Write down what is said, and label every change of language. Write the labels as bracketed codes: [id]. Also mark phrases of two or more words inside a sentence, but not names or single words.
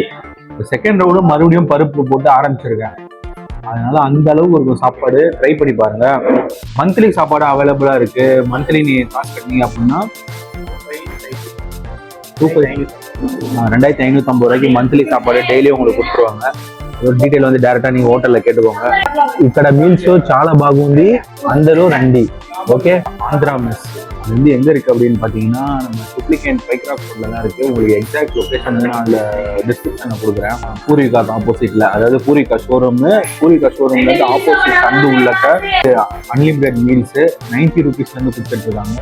[en] second round [ta] மறுபடியும் பருப்பு போட்டு ஆரம்பிச்சிருக்கேன். அதனால அந்த அளவுக்கு இருக்கும் சாப்பாடு. ட்ரை பண்ணி பாருங்க. மந்த்லி சாப்பாடு அவைலபிளாக இருக்கு. மந்த்லி நீ காசு கட்டினீங்க அப்படின்னா 2550 ரூபாய்க்கு மந்த்லி சாப்பாடு டெய்லி உங்களுக்கு கொடுத்துருவாங்க. ஒரு டீட்டெயில் வந்து டேரெக்டாக நீங்கள் ஹோட்டலில் கேட்டுக்கோங்க. [te] ఇక్కడ మీల్స్ చాలా బాగుంది, అందరూ రండి. [ta] ஓகே, ஆந்திரா மெஸ் அது வந்து எங்கே இருக்குது அப்படின்னு பார்த்தீங்கன்னா நம்ம டூப்ளிகேட் பைக்ராஃப்ட் ரோட்டில் தான் இருக்குது. உங்களுக்கு [en] exact location [ta] வந்து நான் அதில் டிஸ்கிரிப்ஷனில் கொடுக்குறேன். பூர்விகாக்கு ஆப்போசிட்டில், அதாவது பூர்விகா ஷோரூம்லேருந்து ஆப்போசிட் சந்து உள்ளக்க [en] unlimited meals [ta] 90 ருபீஸ்லேருந்து கொடுத்துட்ருக்காங்க.